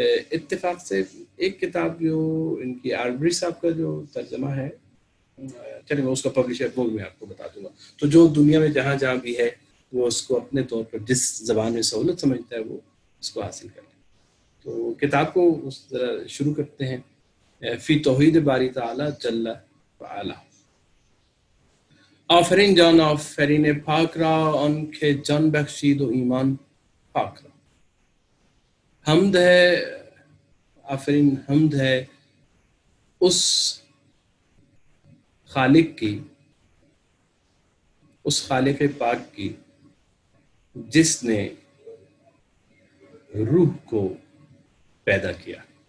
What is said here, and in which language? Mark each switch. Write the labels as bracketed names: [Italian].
[Urdu] اتفاق سے ایک کتاب جو ان کی آربری صاحب کا جو ترجمہ ہے، چلے میں اس کا پبلشر وہ میں آپ کو بتا دوں گا. تو جو دنیا میں جہاں جہاں بھی ہے وہ اس کو اپنے طور پر جس زبان میں سہولت سمجھتا ہے وہ اس کو حاصل کر لے. تو کتاب کو ذرا شروع کرتے ہیں. [Arabic] فی توحید باری تعالی جل وعلا. [Persian] آفرین جان آفرین پاک را، ان کے جان بخشید و ایمان پاک را. [Urdu] حمد ہے، آفرین حمد ہے اس خالق کی، اس خالق پاک کی جس نے روح کو پیدا کیا.